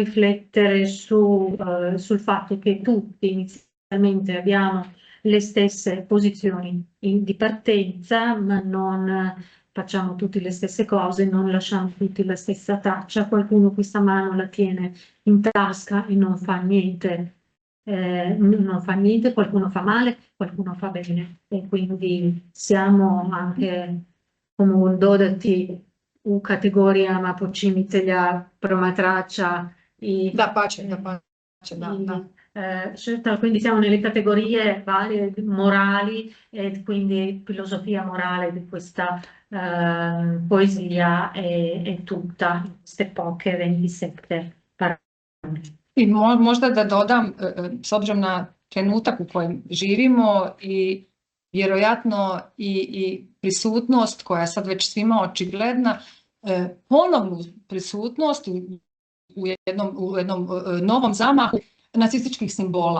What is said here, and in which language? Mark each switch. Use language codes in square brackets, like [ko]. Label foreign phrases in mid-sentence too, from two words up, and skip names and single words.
[it] riflettere sul fatto che tutti inizialmente abbiamo le stesse posizioni di partenza, ma non facciamo tutti le stesse cose, non lasciamo tutti la stessa traccia, qualcuno questa mano la tiene in tasca e non fa niente, qualcuno fa male, qualcuno fa bene e quindi siamo anche come [hr] dodati u kategorijama počinitelja, promatrača i... Dapače, [it] Certo, quindi siamo nelle categorie varie morali e quindi filosofia morale di questa poesia è tutta in queste poche 27 parole. [hr] I možda da dodam, s obzirom na trenutak u kojem živimo i vjerojatno i prisutnost koja je sad već svima očigledna, ponovnu prisutnost u jednom novom zamahu nacističkih simbola.